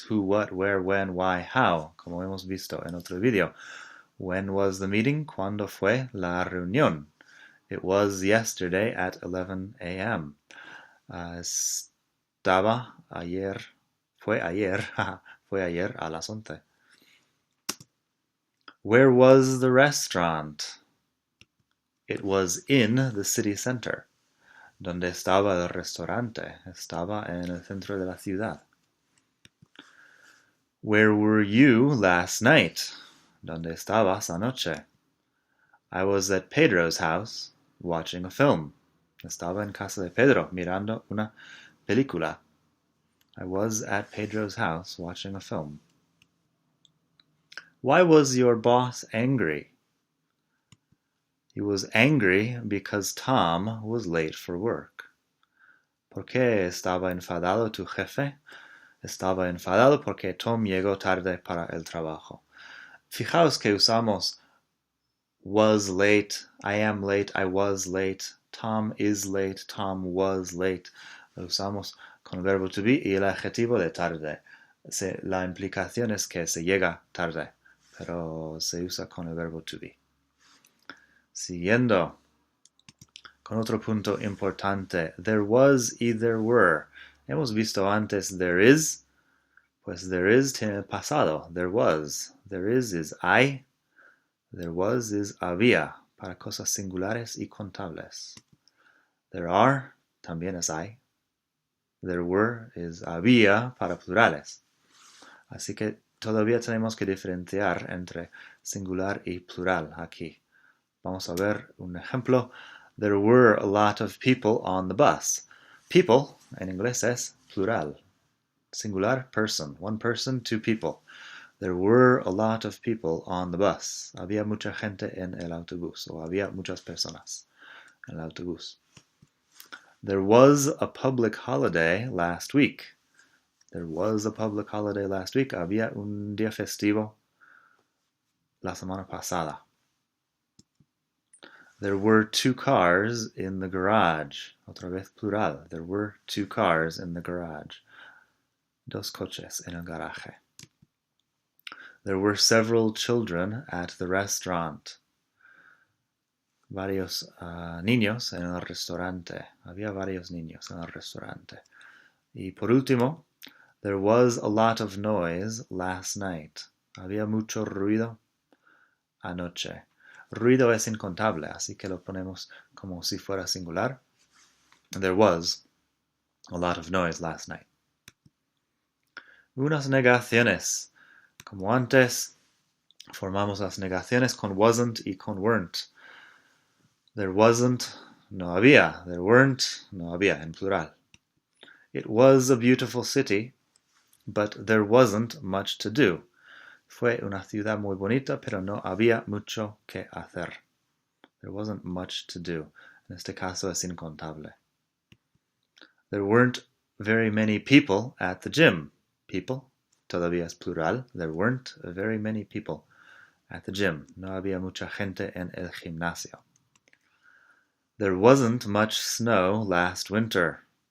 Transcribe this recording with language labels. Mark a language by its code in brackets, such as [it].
[en] Who, what, where, when, why, how, [es] como hemos visto en otro video. [en] When was the meeting? [es] ¿Cuándo fue la reunión? [en] It was yesterday at 11 a.m. [es] Estaba ayer, fue ayer a las 11. [en] Where was the restaurant? It was in the city center. [es] ¿Dónde estaba el restaurante? Estaba en el centro de la ciudad. [en] Where were you last night? [es] ¿Dónde estabas anoche? [en] I was at Pedro's house watching a film. [es] Estaba en casa de Pedro mirando una película. [en] I was at Pedro's house watching a film. Why was your boss angry? He was angry because Tom was late for work. [es] ¿Por qué estaba enfadado tu jefe? Estaba enfadado porque Tom llegó tarde para el trabajo. Fijaos que usamos [en] was late, I am late, I was late, [es] Tom is late, Tom was late. Lo usamos con el verbo to be y el adjetivo de tarde. La implicación es que se llega tarde, pero se usa con el verbo to be. Siguiendo con otro punto importante. [en] There was y there were. [es] Hemos visto antes there is. Pues there is tiene el pasado. [en] There was. There is hay. There was is había. [es] Para cosas singulares y contables. [en] There are [es] también es hay. [en] There were is [es] había para plurales. Así que todavía tenemos que diferenciar entre singular y plural aquí. Vamos a ver un ejemplo. [en] There were a lot of people on the bus. [es] People, en inglés es plural. [en] Singular, person. One person, two people. There were a lot of people on the bus. [es] Había mucha gente en el autobús. O había muchas personas en el autobús. [en] There was a public holiday last week. There was a public holiday last week. [es] Había un día festivo la semana pasada. [en] There were 2 cars in the garage. [es] Otra vez plural. [en] There were 2 cars in the garage. [es] Dos coches en el garaje. [en] There were several children at the restaurant. [es] Varios niños en el restaurante. Había varios niños en el restaurante. Y por último, [en] there was a lot of noise last night. [es] Había mucho ruido anoche. Ruido es incontable, así que lo ponemos como si fuera singular. [en] There was a lot of noise last night. [es] Unas negaciones. Como antes, formamos las negaciones con wasn't y con weren't. [en] There wasn't, [es] no había. [en] There weren't, [es] no había, en plural. [en] It was a beautiful city, but there wasn't much to do. [es] Fue una ciudad muy bonita, pero no había mucho que hacer. [en] There wasn't much to do. [es] En este caso es incontable. [en] There weren't very many people at the gym. [es] People, todavía es plural. [en] There weren't very many people at the gym. [es] No había mucha gente en el gimnasio. [en] There wasn't much snow last winter.